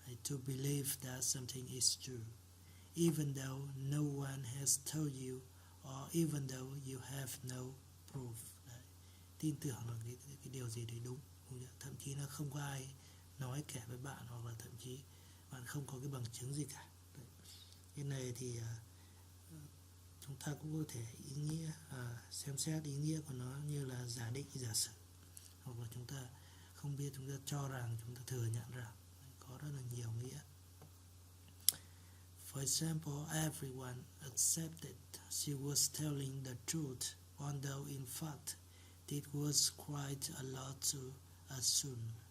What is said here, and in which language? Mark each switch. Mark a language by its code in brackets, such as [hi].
[en] To believe that something is true, even though no one has told you, or even though you have no proof. [vi] Đấy. Tin tưởng là cái điều gì đấy đúng, thậm chí là không có ai nói kể với bạn, hoặc là thậm chí bạn không có cái bằng chứng gì cả. Đấy. Cái này thì chúng ta cũng có thể ý nghĩa, xem xét ý nghĩa của nó như là giả định, giả sử, hoặc là chúng ta không biết, chúng ta cho rằng, chúng ta thừa nhận rằng. Có rất là nhiều nghĩa. [en] For example, everyone accepted she was telling the truth, although in fact it was quite a lot to assume.